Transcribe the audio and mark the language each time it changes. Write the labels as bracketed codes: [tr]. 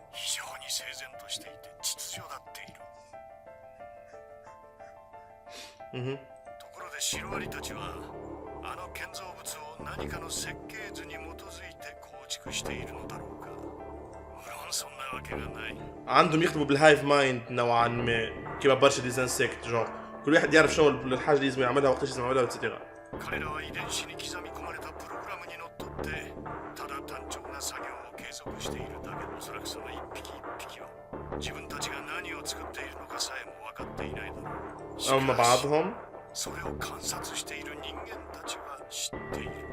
[ja] 非常に整然としていて秩序だっている。ところでシロアリたちはあの建造物を何かの設計図に基づいて構築しているのだろうか。無論そんなわけがない。 [ar] عندهم يكتبوا بالهايف مايند نوعا ما كيما برشا دي انسكت جون كل واحد يعرف شنو الحاجه اللي لازم يعملها وقتاش لازم يعملها وتسيتيرا. [ja] 彼らは遺伝子に刻み込まれたプログラムにのっとってただ単調な作業を継続しているだけ。おそらくその一匹一匹は自分たちが何を作っているのかさえも分かっていないだろう。しかし [ar] اما بعضهم [ja] それを観察している人間たちは知っている。